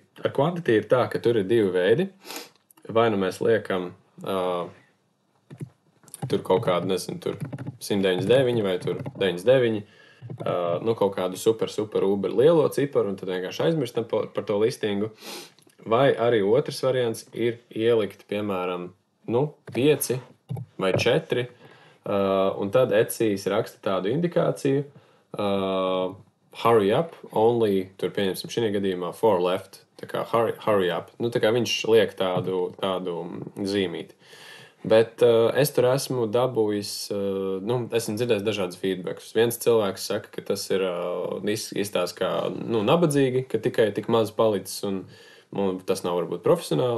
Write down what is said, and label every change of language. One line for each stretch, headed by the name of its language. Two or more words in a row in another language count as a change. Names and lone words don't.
Latvian: Ar kvantitību ir tā, ka tur ir 2 veidi. Vai mēs liekam tur kaut kādu, nezinu, tur 199 vai tur 99, kaut kādu super uber lielo ciparu, un tad vienkārši aizmirstam par to listingu. Vai arī otrs variants ir ielikt, piemēram, 5 vai 4, un tad ECIs raksta tādu indikāciju,
English: hurry up, only,
Latvian: tur pieņemsim šī gadījumā,
English: 4 left,
Latvian: tā kā
English: hurry up.
Latvian: Tā kā viņš liek tādu zīmīti. Bet es tur esmu dabūjis, esmu dzirdējis dažādas feedbackus. Viens cilvēks saka, ka tas ir izstāsts kā nabadzīgi, ka tikai tik maz palicis un tas nav varbūt profesionāli.